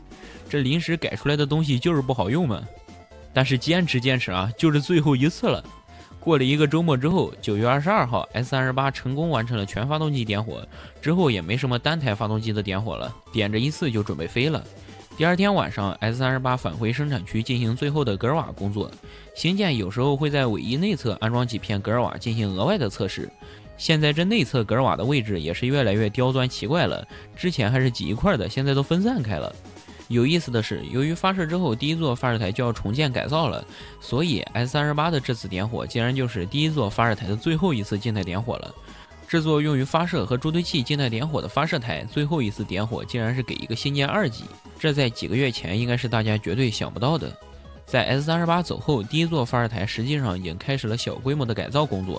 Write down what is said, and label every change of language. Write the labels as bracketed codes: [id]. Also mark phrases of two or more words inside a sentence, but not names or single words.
[zh] 這臨時改出來的東西就是不好用嘛。但是堅持啊，就是最後一次了。過了一個周末之後，9月22號 ，S-38 成功完成了全發動機點火，之後也沒什麼單台發動機的點火了，點着一次就準備飛了。第二天晚上 ，S38 返回生产区进行最后的格尔瓦工作。星舰有时候会在尾翼内侧安装几片格尔瓦进行額外的測試。现在这內側格爾瓦的位置也是越來越刁鑽奇怪了，之前還是擠一塊的，現在都分散開了。有意思的是，由於發射之後第一座發射台就要重建改造了，所以 S38 的這次點火竟然就是第一座發射台的最後一次靜態點火了。這座用於發射和助推器靜態點火的發射台最後一次點火竟然是給一個星艦2級，這在幾個月前應該是大家絕對想不到的。在 S38 走後，第一座發射台實際上已經開始了小規模的改造工作。